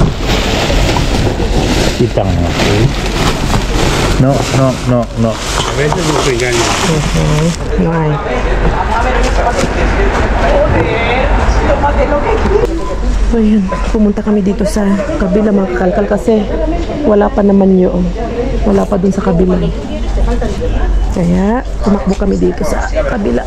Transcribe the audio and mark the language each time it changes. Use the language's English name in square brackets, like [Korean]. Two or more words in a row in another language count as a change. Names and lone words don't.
[Spanish] Quitan, okay. No. A veces nos engañan. No hay. [Filipino] So yun, pumunta kami dito sa kabila mga kakalkal kasi wala pa naman yun. Wala pa dun sa kabila. Kaya tumakbo kami dito sa kabila.